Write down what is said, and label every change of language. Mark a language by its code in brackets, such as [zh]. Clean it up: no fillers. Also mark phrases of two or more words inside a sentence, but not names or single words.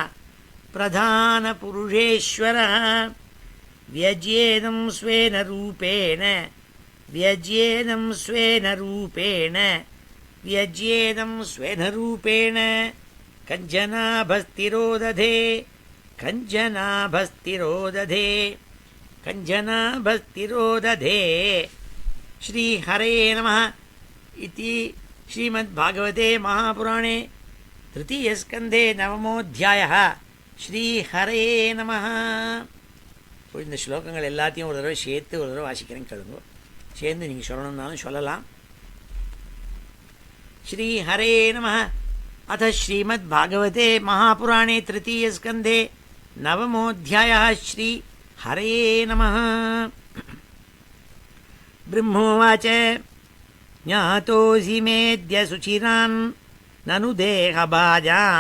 [sa] प्रधानपुरुषेश्वरः व्यज्येदं स्वेन रूपेण व्यज्येदं स्वेन रूपेण व्यज्येदं स्वेन रूपेण कञ्जनाभस्तिरोदधे कञ्जनाभस्तिरोदधे कञ्जनाभस्तिरोदधे। श्रीहरे नमः इति श्रीमद्भागवते महापुराणे तृतीयस्कन्धे नवमोऽध्यायः। श्रीहरे நமः. [ta] இந்த ஸ்லோகங்கள் எல்லாத்தையும் ஒரு தடவை சேர்த்து ஒரு தடவை வாசிக்கிறேன், கேளுங்க. சேர்ந்து நீங்கள் சொல்லணும்னாலும் சொல்லலாம். [sa] श्रीहरे नमः. अथ श्रीमद्भागवते महापुराणे तृतीयस्कन्धे नवमोऽध्यायः. श्रीहरे नमः. ब्रह्मोवाच ज्ञातोऽसि मेऽद्य सुचिरान् ननु देहभाजां